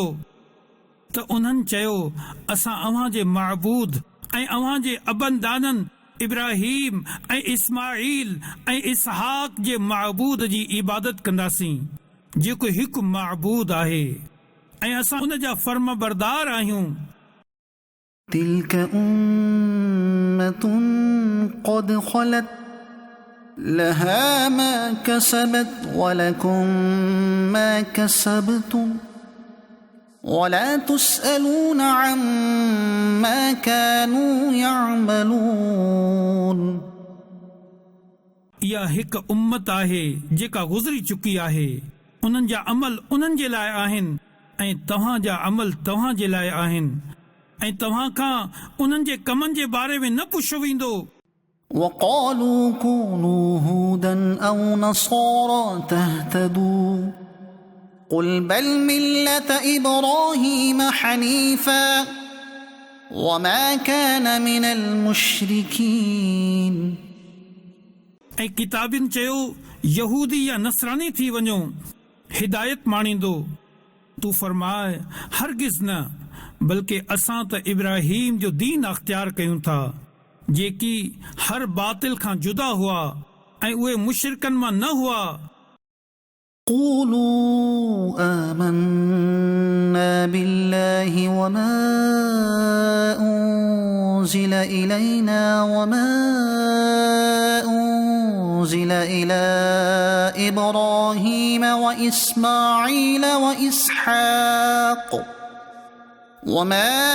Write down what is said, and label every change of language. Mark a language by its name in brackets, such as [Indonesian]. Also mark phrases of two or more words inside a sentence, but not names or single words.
[Sindhi] त उन्हनि चयो, असां अव्हां जे महबूद ऐं अव्हां जे अबनि दाननि इब्राहीम ऐं इस्माईल ऐं इसहाक जे महबूद जी इबादत कंदासीं, जेको हिकु महबूद आहे, ऐं असां उन जा फर्म बरदार आहियूं। [Arabic] تلك أمة قد خلت لها ما كسبت ولكم ما كسبتم ولا تسألون عما كانوا يعملون. [Sindhi] इहा हिकु उम्मत आहे जेका गुज़री चुकी आहे, उन्हनि जा अमल उन्हनि जे लाइ आहिनि ऐं तव्हां जा अमल तव्हां जे लाइ आहिनि, ऐं तव्हां खां उन्हनि जे कमनि जे बारे में न पुछो वेंदो। [Arabic] وقالوا كونوا هودا أو نصارى تهتدوا قل بل ملة إبراهيم حنيفا وما كان من المشركين। [Sindhi] ऐं किताबिन चयो, यहूदी या नसरानी थी वञो, हिदायत माणींदो। तू फरमाए, हरगिज़ न, बल्कि असां त इब्राहीम जो दीन अख्तियार कयूं था, जेकी हर बातिल खां जुदा हुआ ऐं उहे मुशरिकन मां न हुआ। [Arabic] قولوا آمنا بالله وما أنزل إلينا وما أنزل إلى إبراهيم وإسماعيل وإسحاق وما